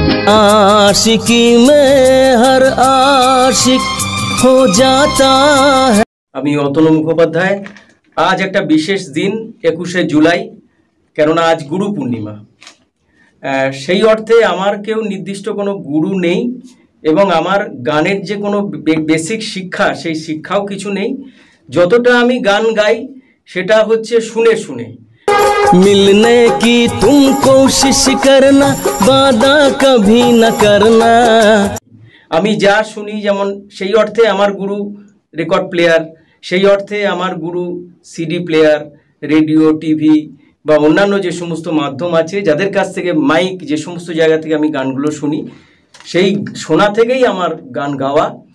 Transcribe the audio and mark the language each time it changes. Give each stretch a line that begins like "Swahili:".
Hindi: आशिकी में हर आशिक हो जाता है।
Bangla: আমি অতনু মুখোপাধ্যায়। আজ একটা বিশেষ দিন 21শে জুলাই, কেননা আজ গুরু পূর্ণিমা। সেই অর্থে আমার কেউ নির্দিষ্ট কোনো গুরু নেই এবং আমার গানের যে কোনো বেসিক শিক্ষা সেই শিক্ষাও কিছু নেই। যতটা আমি গান গাই সেটা হচ্ছে শুনে শুনে।
Hindi: मिलने की तुम कोशिश करना, वादा कभी न करना।
Bangla: আমি যা শুনি, যেমন সেই অর্থে আমার গুরু রেকর্ড প্লেয়ার, সেই অর্থে আমার গুরু সিডি প্লেয়ার, রেডিও, টিভি বা অন্যান্য যে সমস্ত মাধ্যম আছে, যাদের কাছ থেকে মাইক, যে সমস্ত জায়গা থেকে আমি গানগুলো শুনি, সেই শোনা থেকেই আমার গান গাওয়া।